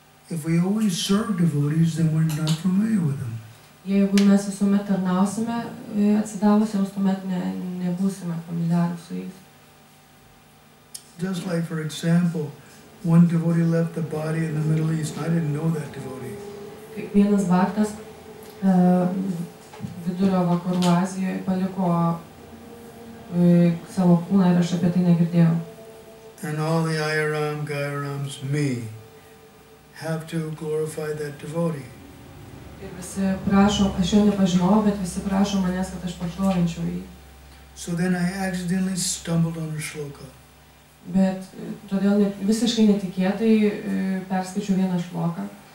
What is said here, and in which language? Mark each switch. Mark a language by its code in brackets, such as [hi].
[en] If we always serve devotees, then we're not familiar with them. [lt] Jeigu mes visuomet tarnausime atsidavusiems, tuomet nebūsime familiarūs su jais. [en] Just like, for example, one devotee left the body in the Middle East. I didn't know that devotee. [lt] Kaip vienas bhaktas vidurio vakarų Azijoje paliko savo kūną ir aš apie tai negirdėjau. [en] And all the Ayaram, Gayarams, me, have to glorify that devotee. [lt] Ir visi prašo, aš jo nepažinojau, bet visi prašo manęs, kad aš pašlovinčiau jį. [en] So then I accidentally stumbled on a shloka. [lt] Bet todėl visiškai netikėtai perskaičiau vieną šloką.